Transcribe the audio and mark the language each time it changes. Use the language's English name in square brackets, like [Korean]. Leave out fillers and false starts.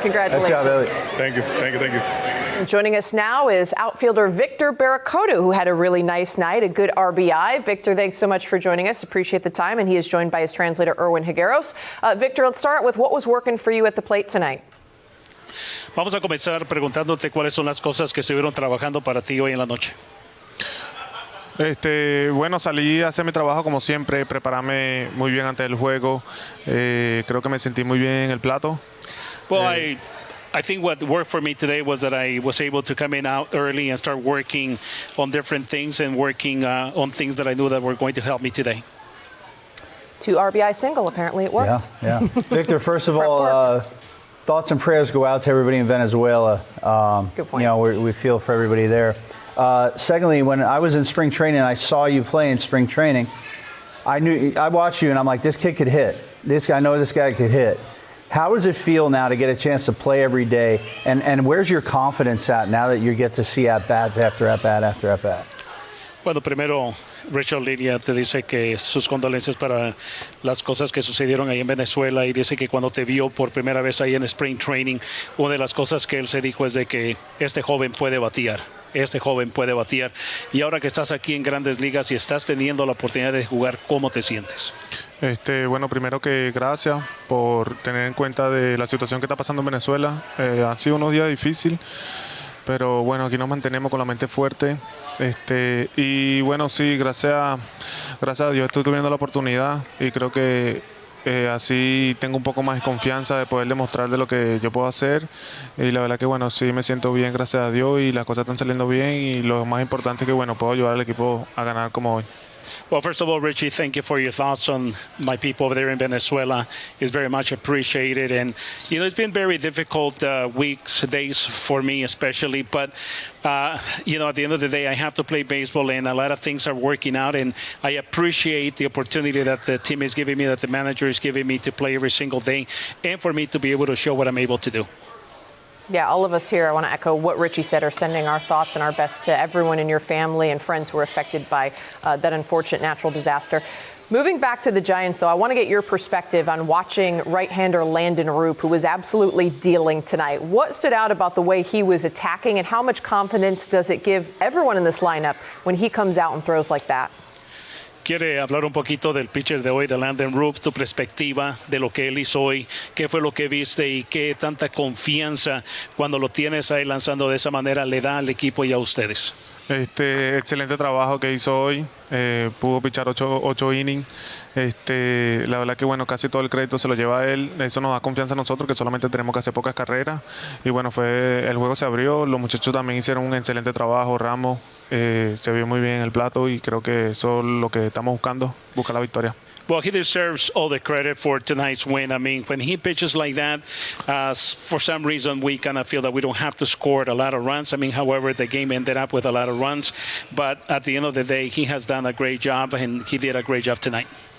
[English] Congratulations. Good job, Heliot. Thank you. And joining us now is outfielder Victor Bericoto, who had a really nice night, a good RBI. Victor, thanks so much for joining us. Appreciate the time. And he is joined by his translator, Erwin Higueros. Victor, let's start with what was working for you at the plate tonight. [Spanish] Vamos a comenzar preguntándote cuáles son las cosas que estuvieron trabajando para ti hoy en la noche. Bueno, salí a hacer mi trabajo como siempre, prepararme muy bien antes del juego. Creo que me sentí muy bien en el plato. [English] Well, I think what worked for me today was that I was able to come in out early and start working on different things and working on things that I knew that were going to help me today. 2 RBI single, apparently it worked. Yeah. Victor, first of all, thoughts and prayers go out to everybody in Venezuela. Good point. We feel for everybody there. Secondly, when I was in spring training, I saw you play in spring training. I watched you and I'm like, this kid could hit. I know this guy could hit. How does it feel now to get a chance to play every day? And where's your confidence at now that you get to see at-bats after at-bat after at-bat? [Spanish] Bueno, primero, Richard Lilia te dice que sus condolencias para las cosas que sucedieron ahí en Venezuela y dice que cuando te vio por primera vez ahí en Spring Training, una de las cosas que él se dijo es de que este joven puede batear. este joven puede batear. Y ahora que estás aquí en Grandes Ligas y estás teniendo la oportunidad de jugar, ¿cómo te sientes? Bueno, primero que gracias por tener en cuenta de la situación que está pasando en Venezuela. Han sido unos días difíciles, pero bueno, aquí nos mantenemos con la mente fuerte. Y bueno, sí, gracias a Dios estoy teniendo la oportunidad y creo que así tengo un poco más de confianza de poder demostrar de lo que yo puedo hacer. Y la verdad que bueno, sí me siento bien, gracias a Dios, y las cosas están saliendo bien, y lo más importante es que bueno, puedo ayudar al equipo a ganar como hoy. [English] Well, first of all, Richie, thank you for your thoughts on my people over there in Venezuela. It's very much appreciated. And, it's been very difficult weeks, days for me especially. But, at the end of the day, I have to play baseball, and a lot of things are working out. And I appreciate the opportunity that the team is giving me, that the manager is giving me to play every single day, and for me to be able to show what I'm able to do. Yeah, all of us here, I want to echo what Richie said, are sending our thoughts and our best to everyone in your family and friends who were affected by that unfortunate natural disaster. Moving back to the Giants, though, I want to get your perspective on watching right-hander Landen Roupp, who was absolutely dealing tonight. What stood out about the way he was attacking, and how much confidence does it give everyone in this lineup when he comes out and throws like that? [Spanish] ¿Quiere hablar un poquito del pitcher de hoy, de Landen Roupp, tu perspectiva de lo que él hizo hoy? ¿Qué fue lo que viste y qué tanta confianza cuando lo tienes ahí lanzando de esa manera le da al equipo y a ustedes? Excelente trabajo que hizo hoy, pudo pichar 8 innings, la verdad que bueno, casi todo el crédito se lo lleva a él, eso nos da confianza a nosotros que solamente tenemos que hacer pocas carreras, y bueno, el juego se abrió, los muchachos también hicieron un excelente trabajo, Ramos se vio muy bien en el plato, y creo que eso es lo que estamos buscando, buscar la victoria. [English] Well, he deserves all the credit for tonight's win. I mean, when he pitches like that, for some reason, we kind of feel that we don't have to score a lot of runs. I mean, however, the game ended up with a lot of runs. But at the end of the day, he has done a great job, and he did a great job tonight.